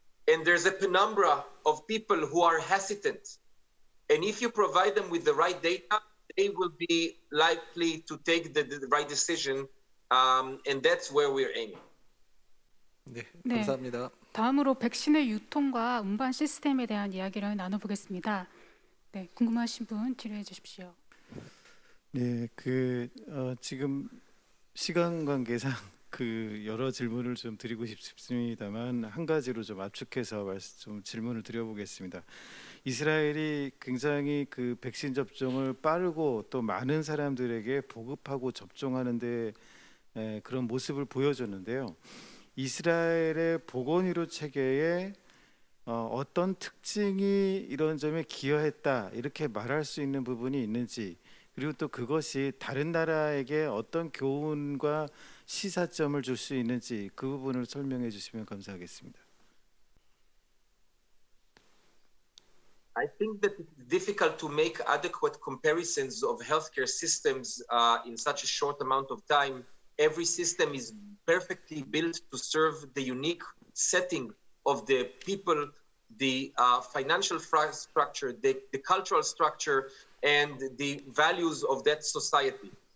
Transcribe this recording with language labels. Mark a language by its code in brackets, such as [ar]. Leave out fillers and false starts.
[en] And there's a penumbra of people who are hesitant. And if you provide them with the right data, they will be likely to take the right decision. And that's where we're aiming. [ko] 네, 감사합니다. 다음으로 백신의 유통과 운반 시스템에 대한 이야기를 나눠보겠습니다. 네, 궁금하신 분 질의해 주십시오. 네, 지금 시간 관계상 그 여러 질문을 좀 드리고 싶습니다만 한 가지로 좀 압축해서 좀 질문을 드려보겠습니다. 이스라엘이 굉장히 그 백신 접종을 빠르고 또 많은 사람들에게 보급하고 접종하는데 그런 모습을 보여줬는데요. 이스라엘의 보건의료 체계에 어떤 특징이 이런 점에 기여했다 이렇게 말할 수 있는 부분이 있는지, 그리고 또 그것이 다른 나라에게 어떤 교훈과 시사점을 줄 수 있는지 그 부분을 설명해 주시면 감사하겠습니다. [en] I think that it's difficult to make adequate comparisons of healthcare systems in such a short amount of time. Every system is perfectly built to serve the unique setting of the people, the financial structure, the cultural structure, and the values of that society.